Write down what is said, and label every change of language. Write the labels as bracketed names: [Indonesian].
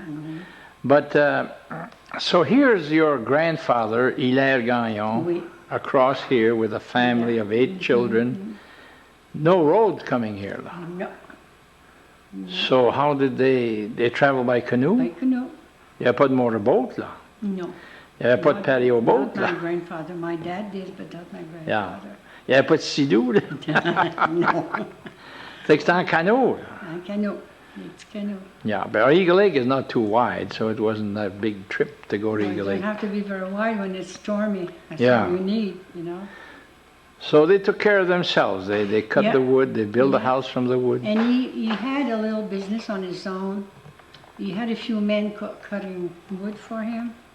[English] Mm-hmm. But, so here's your grandfather, Hilaire Gagnon, [French] Oui. [English] across here with a family of 8 children. No road coming here, though. No, So how did they travel by canoe? by canoe. [French] Il n'y avait pas de motorboat, là. [English] No. [French] Il n'y avait pas de patio boat, [English] Not my [French] là. [English] grandfather. My dad did, but not my Yeah. grandfather. [French] Il n'y avait pas de sidou, là. [English] No. [French] Fait que c'était en canot, là. [English] Canoe. It's canoe. Yeah, but Eagle Lake is not too wide, so it wasn't that big trip to go to Well, it Eagle doesn't Lake. have to be very wide when it's stormy. That's Yeah. all you need, So they took care of themselves. They cut Yeah. the wood, they built a Yeah. house from the wood. And he had a little business on his own. He had a few men cutting wood for him.